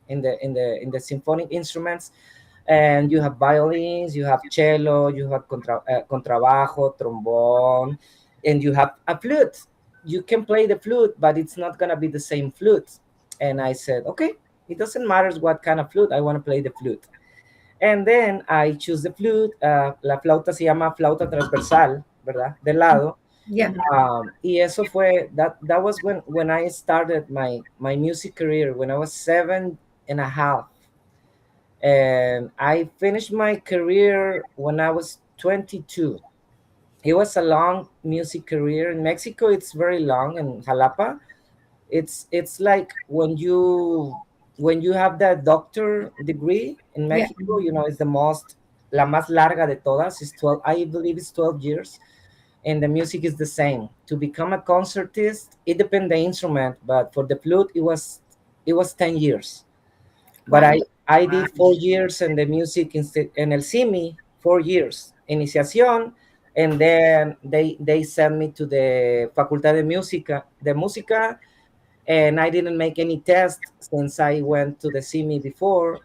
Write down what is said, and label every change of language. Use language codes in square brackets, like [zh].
[en] In the symphonic instruments, and you have violins, you have cello, you have contrabajo, trombone, and you have a flute. You can play the flute, but it's not gonna be the same flute. And I said, okay, it doesn't matter what kind of flute, I want to play the flute. And then I choose the flute. [es] La flauta se llama flauta transversal, ¿verdad? De lado. [en] Yeah. [es] Y eso fue, [en] that was when I started my music career, when I was 7.5. And I finished my career when I was 22. It was a long music career. In Mexico, it's very long. In Jalapa, it's like when you have that doctor degree in Yeah. [es] Mexico, [en] it's [es] la más larga de todas. [en] It's 12, I believe it's 12 years. And the music is the same. To become a concertist, it depends the instrument, but for the flute, it was 10 years. But Wow. I Wow. did 4 years in the music in El CIMI, 4 years iniciación, and then they sent me to the Facultad de Música, and I didn't make any test since I went to the CIMI before.